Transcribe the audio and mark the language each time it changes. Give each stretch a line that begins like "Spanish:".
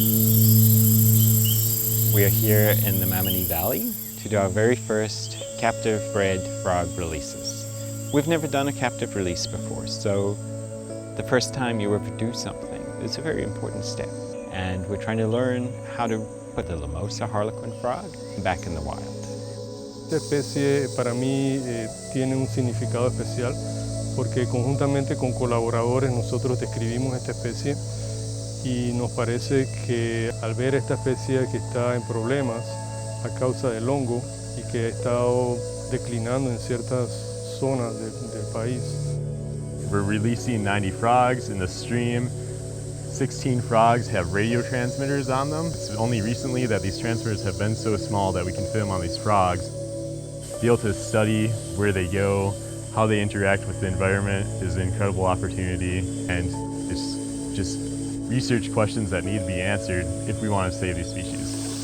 English: We are here in the Mamani Valley to do our very first captive bred frog releases. We've never done a captive release before, so the first time you ever do something is a very important step. And we're trying to learn how to put the Lamosa harlequin frog back in the wild.
Spanish: Esta especie para mí tiene un significado especial porque conjuntamente con colaboradores nosotros describimos esta especie y nos parece que al ver esta especie que está en problemas a causa del hongo y que ha estado declinando en ciertas zonas del país.
English: We're releasing 90 frogs in the stream. 16 frogs have radio transmitters on them. It's only recently that these transmitters have been so small that we can fit them on these frogs. Be able to study where they go, how they interact with the environment is an incredible opportunity, and it's just research questions that need to be answered if we want to save these species.